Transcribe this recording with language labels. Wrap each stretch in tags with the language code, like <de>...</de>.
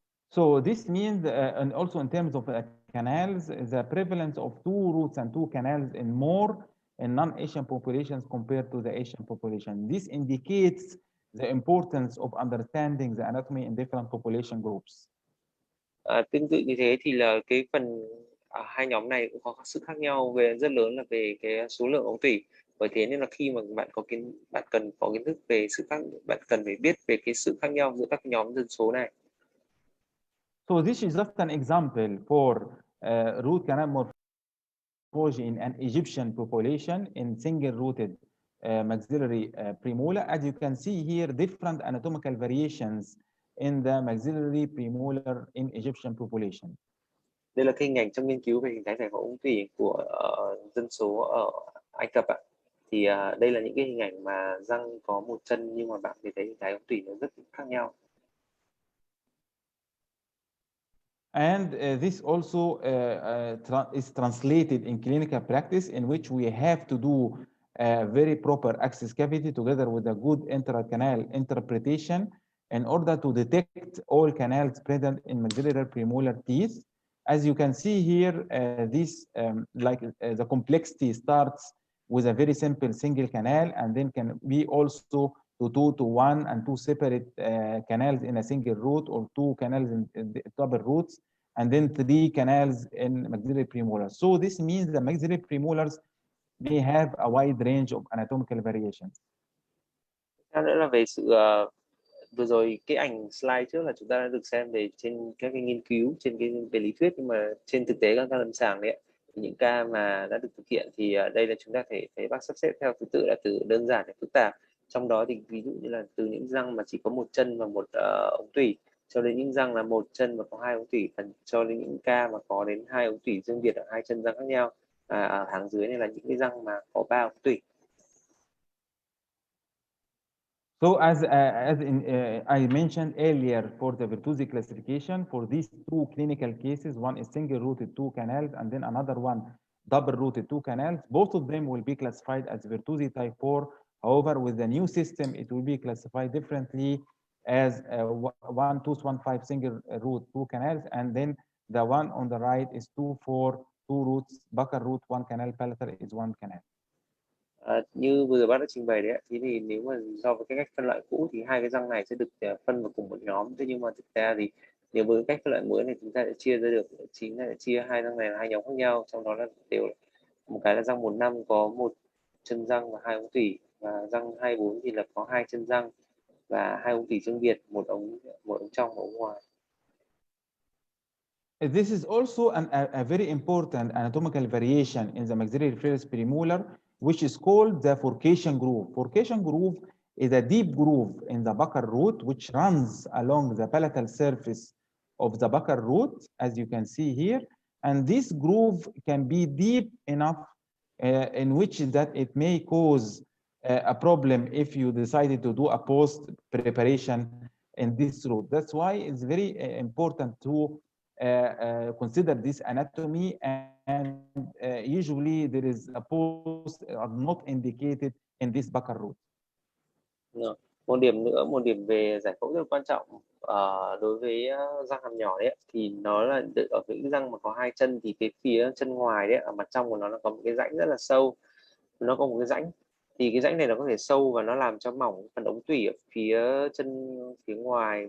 <en>So this means, and also in terms of canals, the prevalence of 2 roots and 2 canals in more in non-Asian populations compared to the Asian population. This indicates the importance of understanding the anatomy in different population groups.</en> <vi>Tương tự như thế thì là cái phần hai nhóm này cũng có sự khác nhau rất lớn là về cái số lượng ống tủy. Bởi thế nên là khi mà bạn cần có kiến thức về bạn cần phải biết về cái sự khác nhau giữa các nhóm dân số này.</vi> <en>So this is just an example for root canal morphology in an Egyptian population in single-rooted maxillary premolar. As you can see here, different anatomical variations in the maxillary premolar in Egyptian population.</en> <vi>Đây là cái hình ảnh trong nghiên cứu về hình thái giải phẫu ống tủy của dân số ở Ai Cập ạ. Thì đây là những cái hình ảnh mà răng có một chân nhưng mà bạn thấy hình thái ống tủy nó rất khác nhau.</vi> <en>And this also is translated in clinical practice, in which we have to do very proper access cavity together with a good intracanal interpretation in order to detect all canals present in maxillary premolar teeth. As you can see here, the complexity starts with a very simple single canal, and then can be also to 2 to 1 and 2 separate canals in a single root, or 2 canals in double roots, and then 3 canals in maxillary premolars. So this means the maxillary premolars may have a wide range of anatomical variations.</en> <vi>Theo nữa là về sự vừa rồi cái ảnh slide trước là chúng ta đã được xem về trên các cái nghiên cứu trên cái về lý thuyết, nhưng mà trên thực tế các ca lâm sàng đấy thì những ca mà đã được thực hiện thì đây là chúng ta thấy bác sắp xếp theo thứ tự là từ đơn giản đến phức tạp. Trong đó thì ví dụ như là từ những răng mà chỉ có một chân và một ống tủy, cho đến những răng là một chân và có 2 ống tủy, cho đến những ca mà có đến 2 ống tủy riêng biệt ở 2 chân răng khác nhau. Ở hàng dưới này là những cái răng mà có 3 ống tủy.</vi> <en>So as I mentioned earlier, for the Bertuzzi classification, for these 2 clinical cases, one is single-rooted 2 canals, and then another one double-rooted 2 canals. Both of them will be classified as Bertuzzi type 4. However, with the new system, it will be classified differently as 1 tooth 1 5 single root 2 canals, and then the one on the right is 2 4 2 roots, buccal root 1 canal, palatal is 1 canal.</en> <vi>Như vừa rồi bác đã trình bày đấy, thì nếu mà so với cái cách phân loại cũ thì 2 cái răng này sẽ được phân vào cùng một nhóm. Thế nhưng mà thực ra thì nếu với cách phân loại mới này, chúng ta sẽ chia ra được, chính là chia 2 răng này là 2 nhóm khác nhau, trong đó là đều một cái là răng 15 có 1 chân răng và 2 ống tủy, và răng 24 thì là có 2 chân răng và 2 ống tủy riêng biệt, một ống trong và ống ngoài.</vi> <en>This is also a very important anatomical variation in the maxillary reflex premolar, which is called the forcation groove. Forcation groove is a deep groove in the buccal root, which runs along the palatal surface of the buccal root, as you can see here. And this groove can be deep enough in which that it may cause a problem if you decided to do a post preparation in this root. That's why it's very important to consider this anatomy, and usually there is a post are not indicated in this buccal root.</en> <vi>Một điểm về giải phẫu rất là quan trọng đối với răng hàm nhỏ đấy, thì nó là ở những răng mà có 2 chân thì cái phía chân ngoài đấy, ở mặt trong của nó có một cái rãnh rất là sâu, nó có một cái rãnh, thì cái rãnh này nó có thể sâu và nó làm cho mỏng phần ống tủy ở phía ngoài.</vi>